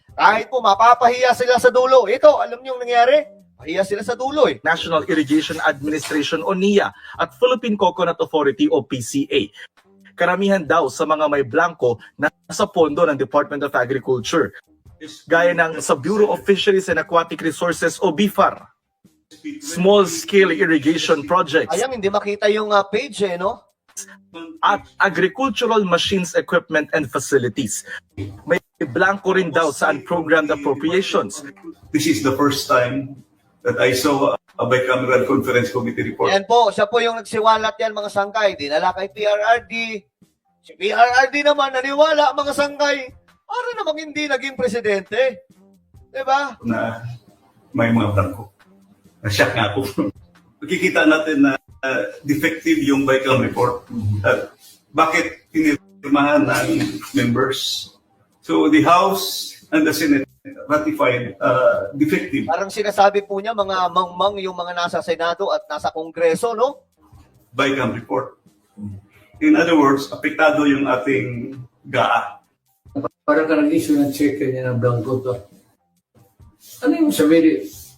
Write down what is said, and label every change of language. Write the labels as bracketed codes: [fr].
[tl] Kahit po, mapapahiya sila sa dulo. Ito, alam nyo yung nangyari? Pahiya sila sa dulo eh. [en] National Irrigation Administration o NIA at Philippine Coconut Authority o PCA. [tl] Karamihan daw sa mga may blanco na sa pondo ng Department of Agriculture. Gaya ng sa Bureau of Fisheries and Aquatic Resources o BIFAR. [en] Small-scale irrigation projects. [tl] Ayang, hindi makita yung page eh, no? [en] At agricultural machines, equipment, and facilities. [tl] May blanco rin daw sa unprogrammed appropriations. [en] This is the first time that I saw a bicameral conference committee report. [tl] Yan po, siya po yung nagsiwalat yan, mga sangkay. Dinala kay PRRD. Si PRRD naman, naniwala, mga sangkay. Para namang hindi naging presidente. Diba? Na may mga blanco. Na-shock nga ako. Nakikita natin na defective yung BICAM report. Bakit pinirmahan ng members? [en] So the House and the Senate ratified defective. [tl] Parang sinasabi po niya, mga mangmang yung mga nasa Senado at nasa Kongreso, no? [en] BICAM report. In other words, [tl] apektado yung ating [en] GAA. [tl] Para ka nag-issue ng check niya ng blanco to. Ano yung sabihin?